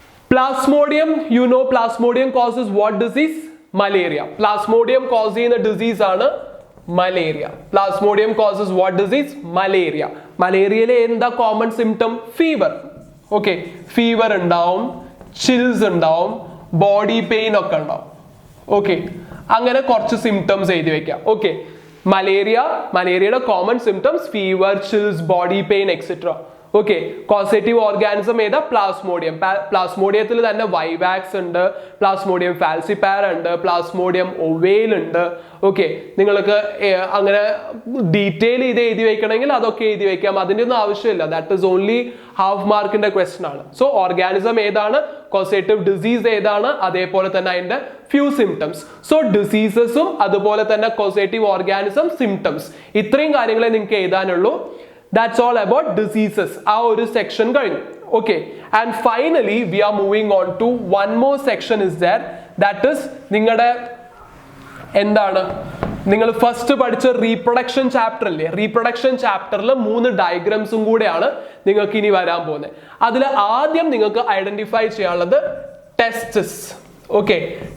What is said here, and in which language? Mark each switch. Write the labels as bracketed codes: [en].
[en] Plasmodium, you know Plasmodium causes what disease? Malaria. [ml] Plasmodium cause ചെയ്യുന്ന disease ആണ് malaria. [en] Plasmodium causes what disease? [ml] Malaria. മലേറിയയിലെ എന്താ common symptom? Fever. Okay. Fever ഉണ്ടാവും, chills ഉണ്ടാവും, body pain ഒക്കെ ഉണ്ടാവും. Okay. അങ്ങനെ കുറച്ച് സിംറ്റംസ് എഴുതി വെക്കാം. Okay. മലേറിയയുടെ common symptoms fever, chills, body pain etcetera. Okay. Causative organism ഏതാ? പ്ലാസ്മോഡിയം. പ്ലാസ്മോഡിയത്തിൽ തന്നെ വൈവാക്സ് ഉണ്ട്, പ്ലാസ്മോഡിയം ഫാൽസിപാര ഉണ്ട്, പ്ലാസ്മോഡിയം ഒവേൽ ഉണ്ട്. ഓക്കെ. നിങ്ങൾക്ക് അങ്ങനെ ഡീറ്റെയിൽ ഇത് എഴുതി വെക്കണമെങ്കിൽ അതൊക്കെ എഴുതി വെക്കാം. അതിൻ്റെ ഒന്നും ആവശ്യമില്ല. [en] that is only [ml] ഹാഫ് മാർക്കിന്റെ ക്വസ്റ്റൻ ആണ്. സോ ഓർഗാനിസം ഏതാണ്, കോസേറ്റീവ് ഡിസീസ് ഏതാണ്, അതേപോലെ തന്നെ അതിന്റെ ഫ്യൂ സിംറ്റംസ്. സോ ഡിസീസസും അതുപോലെ തന്നെ കോസേറ്റീവ് ഓർഗാനിസം, സിംറ്റംസ്, ഇത്രയും കാര്യങ്ങളെ നിങ്ങൾക്ക് എഴുതാനുള്ളൂ. [en] That's all about diseases. [ml] ആ ഒരു സെക്ഷൻ കഴിഞ്ഞു. Okay. [en] And finally we are moving on to one more section is there. That is [ml] നിങ്ങളുടെ എന്താണ്, നിങ്ങൾ ഫസ്റ്റ് പഠിച്ച റീപ്രൊഡക്ഷൻ ചാപ്റ്റർ അല്ലേ? റീപ്രൊഡക്ഷൻ ചാപ്റ്ററിൽ 3 ഡയഗ്രാംസും കൂടെയാണ് നിങ്ങൾക്ക് ഇനി വരാൻ പോകുന്നത്. അതിൽ ആദ്യം നിങ്ങൾക്ക് ഐഡന്റിഫൈ ചെയ്യാനുള്ളത് ടെസ്റ്റിസ്. ഓക്കെ.